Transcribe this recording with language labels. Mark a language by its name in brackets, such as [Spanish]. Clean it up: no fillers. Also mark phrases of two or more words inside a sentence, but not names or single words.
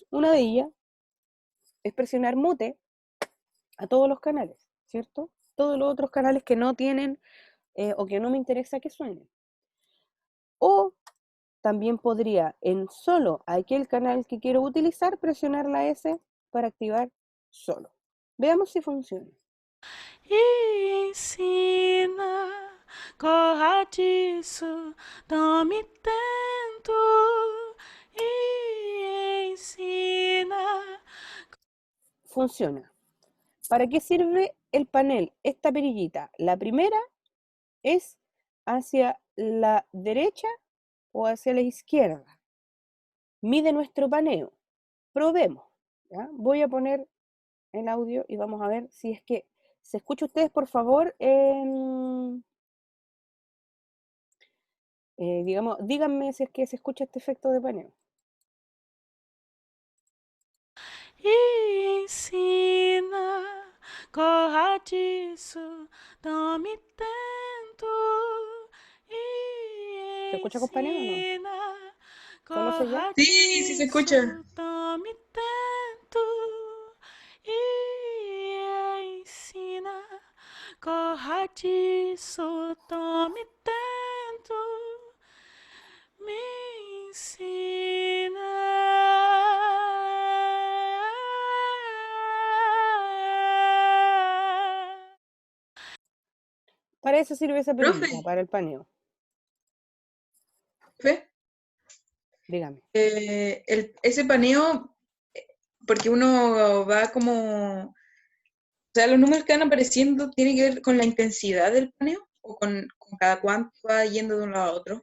[Spanish] Una de ellas es presionar mute a todos los canales, ¿cierto? Todos los otros canales que no tienen o que no me interesa que suenen. O también podría en solo aquel canal que quiero utilizar presionar la S para activar solo. Veamos si funciona. [Portuguese] E ensina, corra disso, tome tento. E ensina. [Spanish] Funciona. ¿Para qué sirve el panel? Esta perillita. La primera es hacia la derecha o hacia la izquierda. Mide nuestro paneo. Probemos. ¿Ya? Voy a poner el audio y vamos a ver si es que se escucha. Ustedes, por favor, digamos, díganme si es que se escucha este efecto de paneo. [Portuguese] E ensina, corra disso, tome tento. [Spanish] ¿Se [Portuguese] E [Spanish] escucha con paneo o no? [Portuguese] ensina, [Spanish] ¿Solo se ya? [Portuguese] corra [Spanish] Sí, sí se escucha. [Portuguese] disso, tome tento. E ensina, corra disso, tome tento. Me ensina. [Spanish] Para eso sirve esa perillita, Profe, para el paneo. profe, Dígame. ese paneo, porque uno va como, o sea, los números que van apareciendo tienen que ver con la intensidad del paneo o con cada cuánto va yendo de un lado a otro.